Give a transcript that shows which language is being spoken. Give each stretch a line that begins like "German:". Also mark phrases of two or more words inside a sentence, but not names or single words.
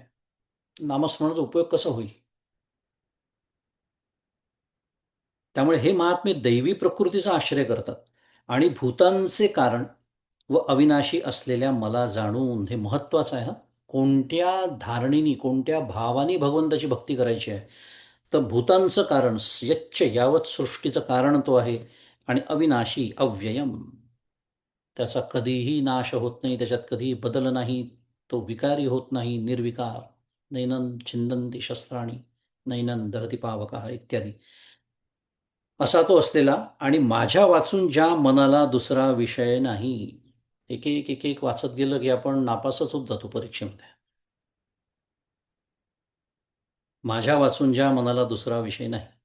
Marathi: नामस्मरणाचा उपयोग कसा होईल? त्यामुळे हे महात्मे दैवी प्रकृतीचा आश्रय करतात आणि भूतांचे कारण व अविनाशी असलेल्या मला जाणून, हे महत्वाचं आहे. हा, कोणत्या धारणीनी, कोणत्या भावानी भगवंताची भक्ती करायची आहे? तर भूतांचं कारण, यच्च यावत सृष्टीचं कारण तो आहे, आणि अविनाशी अव्ययम, त्याचा कधीही नाश होत नाही, त्याच्यात कधीही बदल नाही, तो विकारी होत नाही, निर्विकार.
Sanskrit: नैनं छिंदन्ति शस्त्राणी नैनं दहति पावकः
Marathi: इत्यादी असा तो असलेला, आणि माझ्या वाचून ज्या मनाला दुसरा विषय नाही. एक एक एक एक वाचत गेलं की आपण नापासच होत जातो परीक्षेमध्ये. माझ्या वाचून ज्या मनाला दुसरा विषय नाही.